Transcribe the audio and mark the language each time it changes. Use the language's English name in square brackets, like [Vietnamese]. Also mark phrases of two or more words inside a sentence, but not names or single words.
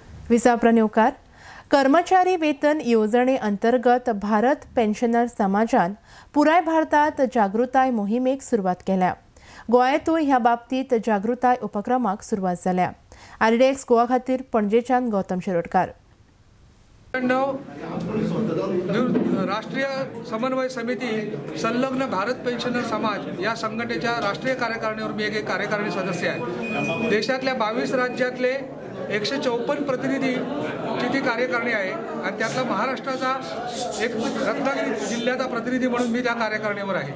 [Konkani] विसाप्रा न्यूकार कर्मचारी वेतन येवजणेअंतर्गत भारत पेन्शनर समाजान पुराय भारतात जागृताय मोहिमेक सुरवात केल्या। गोंयांतूय ह्या बाबतीत जागृताय उपक्रमाक सुरवात जाल्या। आरडीएक्स गोवा खातीर पणजेच्यान गौतम शिरोडकार। [Marathi] राष्ट्रीय समन्वय समिती संलग्न भारत पेन्शनर समाज या संघटनेच्या राष्ट्रीय कार्यकारिणीवर मी एक कार्यकारिणी सदस्य आहे। देशातल्या 22 राज्यातले 154 प्रतिनिधीची ती कार्यकारिणी आहे आणि त्यातला महाराष्ट्राचा एक रत्नागिरी जिल्ह्याचा प्रतिनिधी म्हणून मी त्या कार्यकारिणीवर आहे।